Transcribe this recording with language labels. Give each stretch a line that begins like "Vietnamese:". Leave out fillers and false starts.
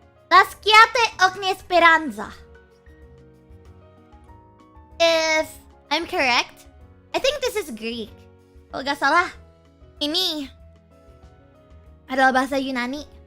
Italian: Lasciate ogni speranza.
English: If I'm correct, I think this is Greek.
Indonesian: Kalau gak salah, ini adalah bahasa Yunani.